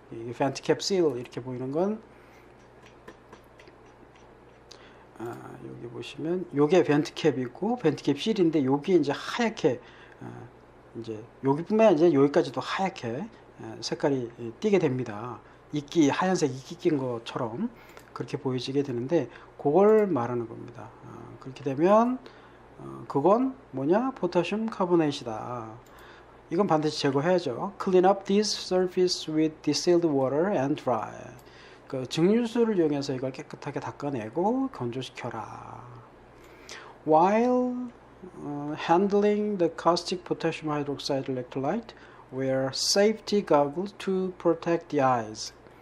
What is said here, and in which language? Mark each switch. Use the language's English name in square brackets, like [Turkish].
[Korean] 이 벤트 캡실 이렇게 보이는 건 여기 보시면 요게 벤트 캡이고 벤트 캡실인데 여기 이제 하얗게 이제 여기뿐만 아니라 여기까지도 하얗게 색깔이 띄게 됩니다. 하얀색 이끼 낀 것처럼. 그렇게 보여지게 되는데 그걸 말하는 겁니다. 그렇게 되면 그건 뭐냐? 포타슘 카보네이트다. 이건 반드시 제거해야죠. [English] Clean up this surface with distilled water and dry. [Korean] 그 증류수를 이용해서 이걸 깨끗하게 닦아내고 건조시켜라. [English] While handling the caustic potassium hydroxide electrolyte, wear safety goggles to protect the eyes.